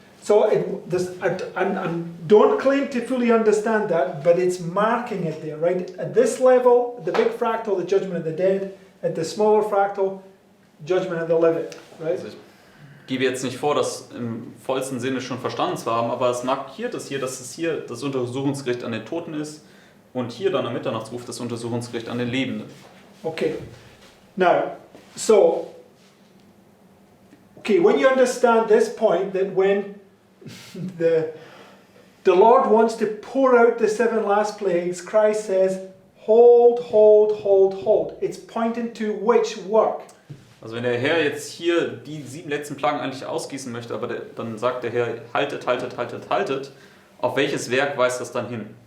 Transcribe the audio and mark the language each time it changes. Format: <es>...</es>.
<en>So don't claim to fully understand that, but it's marking it there, right? At this level, the big fractal, the judgment of the dead. At the smaller fractal, judgment of the living, right?</en> <de>Also ich gebe jetzt nicht vor, das im vollsten Sinne schon verstanden zu haben, aber es markiert es hier, dass es hier das Untersuchungsgericht an den Toten ist und hier dann am Mitternachtsruf das Untersuchungsgericht an den Lebenden.</de> <en>Okay. Now, so, okay, when you understand this point, that when the Lord wants to pour out the 7 last plagues, Christ says, hold, hold, hold, hold. It's pointing to which work?</en> <de>Also wenn der Herr jetzt hier die 7 letzten Plagen eigentlich ausgießen möchte, aber dann sagt der Herr, haltet, haltet, haltet, haltet, auf welches Werk weist das dann hin?</de>